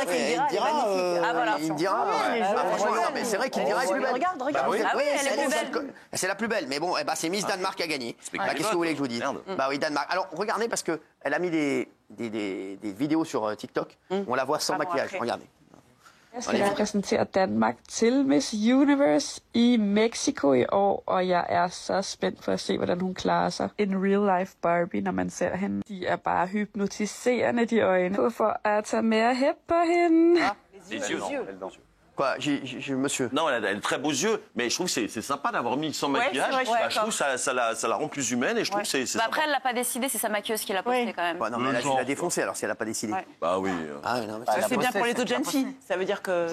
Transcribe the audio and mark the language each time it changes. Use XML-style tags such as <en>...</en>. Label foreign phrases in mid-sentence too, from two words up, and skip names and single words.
<fr>Indira, Ah, voilà. Indira, franchement, non, mais c'est vrai qu'Indira est plus belle. Regarde. Ah oui, elle est plus belle. C'est la plus belle, mais bon, c'est Miss Danemark qui a gagné. Qu'est-ce que vous voulez que je vous dise? Merde. Bah oui, Danemark. Alors regardez parce que elle a mis des vidéos sur TikTok. On la voit sans maquillage. Regardez.</fr> <da>Jeg skal repræsentere Danmark til Miss Universe i Mexico i år, og jeg er så spændt på at se, hvordan hun klarer sig. En</da> <en>real life</en> <da>Barbie, når man ser hende. De er bare hypnotiserende, de øjne. For at tage mere hæt på hende.</da> <fr>Les yeux, non. Quoi, monsieur? Non, elle a très beaux yeux, mais je trouve que c'est sympa d'avoir mis sans maquillage. c'est vrai, Je trouve que ça la rend plus humaine et je trouve que c'est Bah après, elle l'a pas décidé, c'est sa maquilleuse qui l'a posté quand même. Ouais, non, mais elle a défoncé alors si elle n'a pas décidé. Bah oui. Ah, non, mais C'est bien pour les autres jeunes filles. Ça veut dire que.</fr>